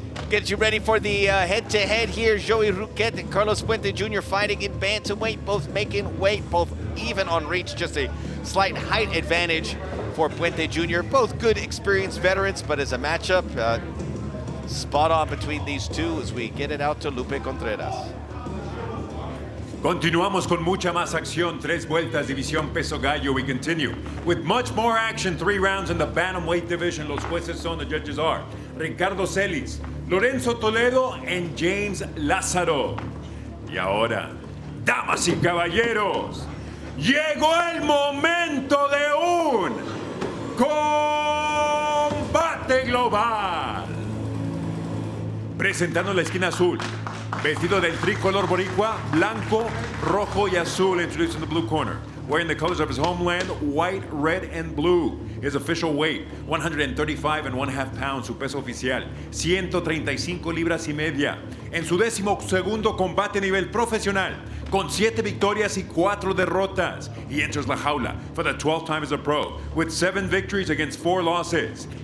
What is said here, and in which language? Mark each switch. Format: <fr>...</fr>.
<en>Get you ready for the head-to-head here. Joey Ruquet and Carlos Puente Jr. fighting in bantamweight, both making weight, both even on reach, just a slight height advantage for Puente Jr. Both good, experienced veterans, but as a matchup, spot on between these two as we get it out to Lupe Contreras.</en> <es>Continuamos con mucha más acción. 3 vueltas, División Peso Gallo.</es> <en>We continue with much more action. 3 rounds in the bantamweight division.</en> <es>Los jueces son,</es> <en>the judges are Ricardo Celis, Lorenzo Toledo, and James Lázaro.</en> <es>Y ahora, damas y caballeros, llegó el momento de un combate global. Presentando la esquina azul, vestido del tricolor boricua, blanco, rojo y azul,</es> <en>introducing the blue corner. Wearing the colors of his homeland, white, red, and blue. His official weight, 135.5 pounds,</en> <es>su peso oficial, 135 libras y media. En su 12º combate a nivel profesional, con 7 victorias y 4 derrotas.</es> <en>He enters la jaula for the 12th time as a pro, with 7 victories against 4 losses.</en>